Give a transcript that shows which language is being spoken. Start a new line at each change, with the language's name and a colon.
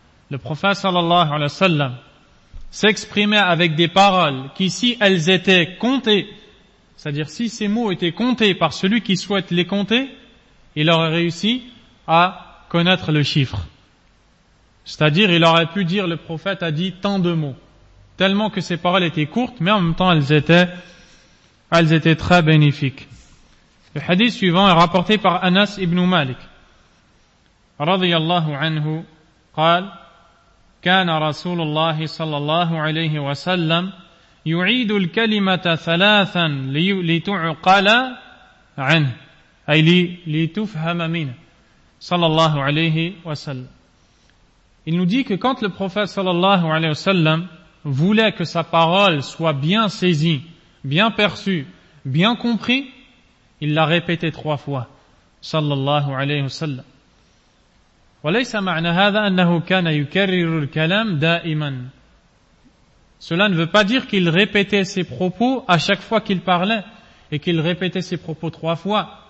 French: Le prophète sallallahu alayhi wa sallam s'exprimait avec des paroles qui, si elles étaient comptées, c'est-à-dire si ces mots étaient comptés par celui qui souhaite les compter, il aurait réussi à connaître le chiffre. C'est-à-dire, il aurait pu dire, le prophète a dit tant de mots. Tellement que ces paroles étaient courtes, mais en même temps, elles étaient très bénéfiques. Le hadith suivant est rapporté par Anas ibn Malik.
Arabic: Radiyallahu anhu, قال كان رسول الله صلى الله عليه وسلم يعيد الكلمة ثلاثا لتعقل عنه أي لتفهم منه صلى الله عليه وسلم.
French: Il nous dit que quand le prophète صلى الله عليه وسلم voulait que sa parole soit bien saisie, bien perçue, bien compris, il l'a répété trois fois صلى الله عليه وسلم.
Arabic: وليس معنى هذا أنه كان يكرر الكلام دائما.
French: Cela ne veut pas dire qu'il répétait ses propos à chaque fois qu'il parlait et qu'il répétait ses propos trois fois.